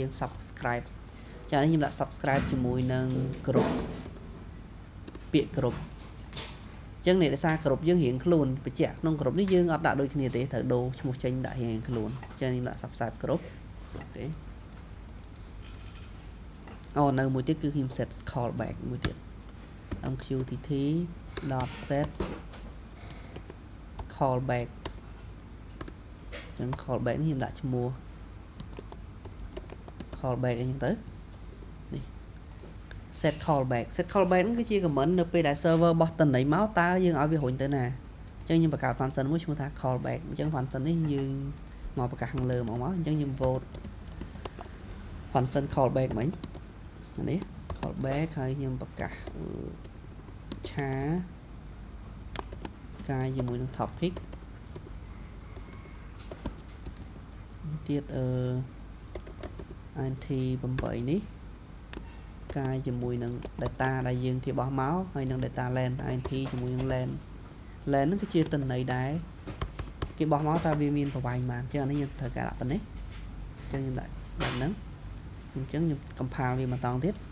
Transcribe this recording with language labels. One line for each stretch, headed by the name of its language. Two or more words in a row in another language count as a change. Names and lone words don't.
Khmer: subscribe ចានេះខ្ញុំដាក់ subscribe ជាមួយនឹង group ពាក្យ group អញ្ចឹងអ្នកដែលសារ group យើងរៀងខ្លួនបញ្ជាក់ក្នុង group នេះយើងអត់ដាក់ដូចគ្នាទេត្រូវដូរឈ្មោះចេញដាក់រៀងខ្លួនអញ្ចឹងខ្ញុំដាក់
English: subscribe group
Khmer: អូខេនៅមួយទៀតគឺខ្ញុំ
English: set callback
Khmer: មួយទៀត
English: mqtt.set callback
Khmer: ចឹង callback នេះខ្ញុំដាក់ឈ្មោះ callback អីចឹងទៅនេះ
English: set callback
Khmer: ហ្នឹងគឺជា comment នៅពេលដែល server បោះតន័យមកតើយើងឲ្យវារុញទៅណាអញ្ចឹងខ្ញុំបង្កើត function មួយឈ្មោះថា callback អញ្ចឹង function នេះយើងមកប្រកាសខាងលើមកអញ្ចឹងខ្ញុំ
English: vote function callback
Khmer: មិញនេះ callback ហើយខ្ញុំប្រកាសឆា កាយជាមួយនឹង topic ទៀត
English: int 8
Khmer: នេះកាយជាមួយនឹង data ដែលយើងគេបោះមកហើយនឹង
English: data len int
Khmer: ជាមួយនឹង len ហ្នឹងគឺជាទិន្នន័យដែរគេបោះមកតើវាមានប្រវែងប៉ុន្មានអញ្ចឹងអានេះខ្ញុំត្រូវការដាក់ប៉ុណ្ណេះអញ្ចឹងខ្ញុំដាក់បែបហ្នឹងអញ្ចឹងខ្ញុំ compile វាមកតង់ទៀត